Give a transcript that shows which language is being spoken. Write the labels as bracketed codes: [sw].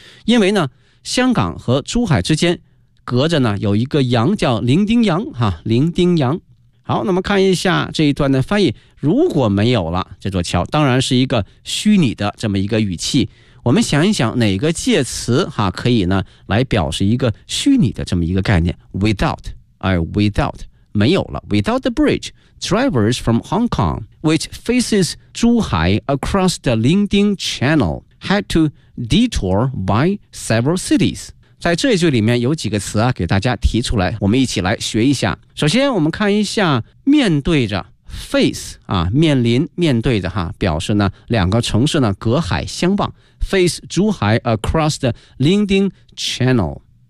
[zh] 因为呢香港和珠海之间隔着呢有一个洋叫伶仃洋，哈，伶仃洋。好，那么看一下这一段的翻译，如果没有了这座桥，当然是一个虚拟的这么一个语气，我们想一想哪个介词哈可以呢来表示一个虚拟的这么一个概念。 without， 而 without 没有了。 [en] without the bridge drivers from Hong Kong which faces 珠海 across the 伶仃 channel had to detour by several cities。 [zh] 在这一句里面有几个词啊给大家提出来，我们一起来学一下。首先我们看一下面对着face 啊，面临面对着哈，表示呢两个城市呢隔海相望， [en] face 珠海 across the 伶仃 channel。